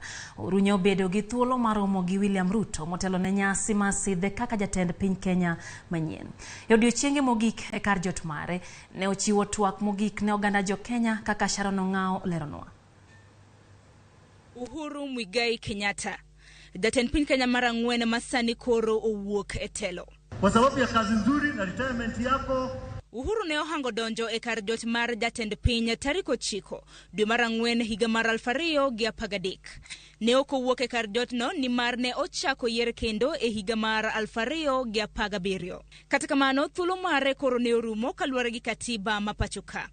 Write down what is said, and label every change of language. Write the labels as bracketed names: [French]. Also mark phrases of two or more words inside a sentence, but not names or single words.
[Luo (Kenya and Tanzania)] Uhuru ne obedo gi thuolo mar romo gi William Ruto motelo ne nyasi mar sidhe kaka jatend piny Kenya manyien. E odiechienge mogik e kar jot mare ne ochiwo twak mogik ne oganda jo Kenya kaka Sharon Ong'ao leronwa. Uhuru Muigai Kenyatta, jatend piny Kenya mar 4 masani koro owuok e telo. [Swahili] Kwa sababu ya kazi nzuri na retirement yako, [Luo (Kenya and Tanzania)] Uhuru ne ohango donjo e kar jot mar jatend piny tarik 9 dwe mar 4 higa mar 2013. Ne ok owuok e kar jot no ni mar ne ochako yier kendo e higa mar 2017. Kata kamano thuolo mare koro ne orumo kaluwore gi katiba ma pacho ka.